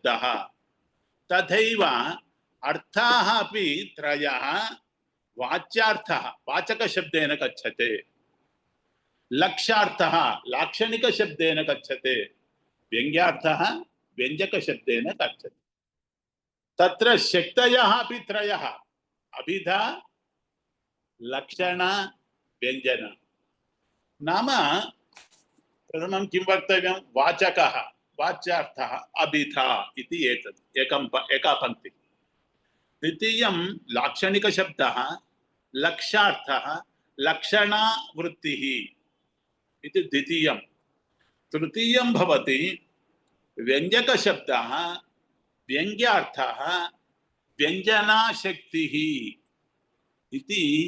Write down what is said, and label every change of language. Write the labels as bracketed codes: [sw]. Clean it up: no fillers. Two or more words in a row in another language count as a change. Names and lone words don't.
[sa] తథైవ అర్థాః అపి త్రయః వాచ్యార్థః వాచక శబ్దేన గచ్చతే, లక్ష్యార్థః లాక్షణిక శబ్దేన గచ్చతే, వ్యంగ్యార్థః వ్యంజక శబ్దేన గచ్చతే. తత్ర శక్తయః అపి త్రయః అభిధ లక్షణ వ్యంజన. నామ ప్రథమం కిం వక్తవ్యం? వాచకः వాచ్యార్థः అభిధ इति एतत् एका पंक्ति. द्वितीयं लाक्षणिक शब्दः लक्ष्यार्थः लक्षणा वृत्तिः इति द्वितीयं. तृतीयं भवति व्यंजक शब्दः व्यंग्यार्थः व्यंजना शक्तिः इति.